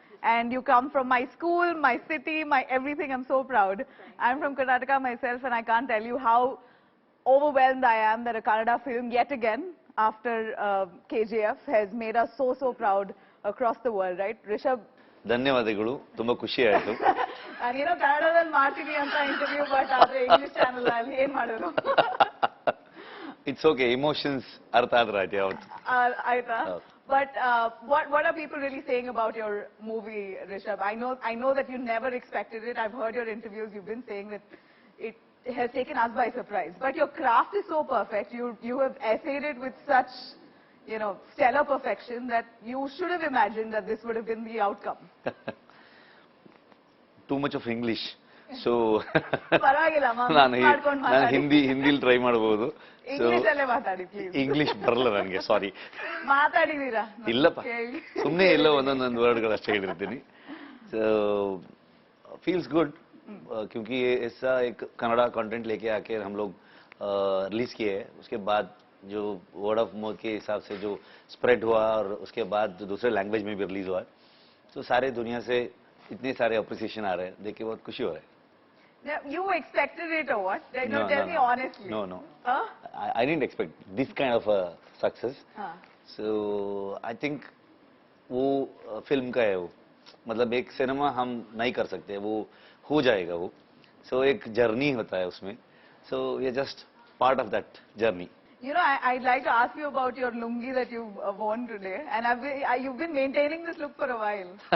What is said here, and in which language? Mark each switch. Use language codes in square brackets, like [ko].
[en] And you come from my school, my city, my everything. I'm so proud. I'm from Karnataka myself, and I can't tell you how overwhelmed I am that a Kannada film, yet again, after KGF, has made us so proud across the world, right? Rishabh? [kn] ಧನ್ಯವಾದಗಳು ತುಂಬಾ ಖುಷಿ ಆಯ್ತು and ಕನ್ನಡದಲ್ಲಿ ಮಾಡ್ತೀನಿ ಅಂತ interview but ಆದ್ರೆ English channel ಅಲ್ಲಿ ಏನ್ ಮಾಡೋದು ಇಟ್ಸ್ ಓಕೆ ಇಮೋಷನ್ಸ್ ಅರ್ಥ ಆದ್ರೆ ಆಯ್ತು ಯಾವತ್ತು ಆಯ್ತಾ [en] but what are people really saying about your movie, Rishabh? I know that you never expected it. I've heard your interviews. You've been saying that it has taken us by surprise. But your craft is so perfect. You have essayed it with such, stellar perfection that you should have imagined that this would have been the outcome. Too much of English. So [kn] ಪರವಾಗಿಲ್ಲ ನಾನು ಹಿಂದಿಲಿ try ಮಾಡಬಹುದು. English ಅಲ್ಲೇ ಮಾತಾಡಿ please. English ಬರಲ್ಲ ನನಗೆ, ಸಾರಿ. ಮಾತಾಡಿದೀರಾ? ಇಲ್ಲಪ್ಪ, ಸುಮ್ಮನೆ ಎಲ್ಲೋ ಒಂದೊಂದು ವರ್ಡ್ಗಳು ಅಷ್ಟೇ ಹೇಳಿರ್ತೀನಿ. [hi] ಸೊ फील्स गुड क्योंकि ऐसा एक कन्नड़ा कंटेंट लेके आके हम लोग रिलीज किए हैं. उसके बाद जो वर्ड ऑफ माउथ के हिसाब से जो स्प्रेड हुआ और उसके बाद जो दूसरे लैंग्वेज में भी रिलीज हुआ, तो सारे दुनिया से इतने सारे अप्रिसिएशन आ रहे हैं, देख के बहुत खुशी हो रहा है. [en] You expected it or what? Tell me honestly. No. I didn't expect this kind of a success. So I think [hi] वो फिल्म का है, वो मतलब एक सिनेमा हम नहीं कर सकते, वो हो जाएगा वो. So एक जर्नी होता है उसमें. [en] So we are just part of that journey. I'd like to ask you about your lungi that you've worn today, and you've been maintaining this look for a while.